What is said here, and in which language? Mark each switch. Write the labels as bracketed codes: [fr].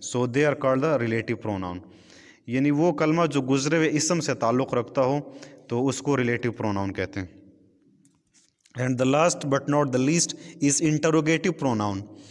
[en] So they are called the relative pronoun. [ur] یعنی وہ کلمہ جو گزرے ہوئے اسم سے تعلق رکھتا ہو تو اس کو ریلیٹو پروناؤن کہتے ہیں. [en] And the last but not the least is interrogative pronoun.